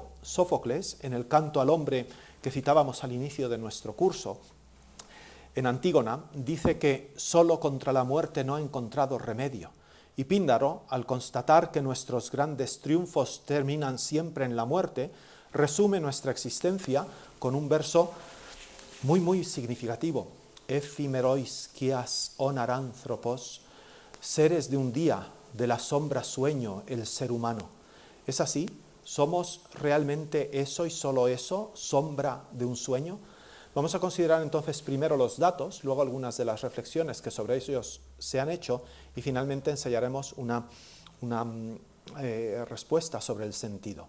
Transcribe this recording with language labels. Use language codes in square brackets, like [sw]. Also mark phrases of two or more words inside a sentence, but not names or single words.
[es] Sófocles, en el Canto al hombre que citábamos al inicio de nuestro curso, en Antígona, dice que solo contra la muerte no ha encontrado remedio. Y Píndaro, al constatar que nuestros grandes triunfos terminan siempre en la muerte, resume nuestra existencia con un verso muy significativo. Efímerois quias onaránthropos, seres de un día, de la sombra sueño el ser humano. ¿Es así? ¿Somos realmente eso y solo eso, sombra de un sueño? Vamos a considerar entonces primero los datos, luego algunas de las reflexiones que sobre ellos se han hecho y finalmente ensayaremos una respuesta sobre el sentido.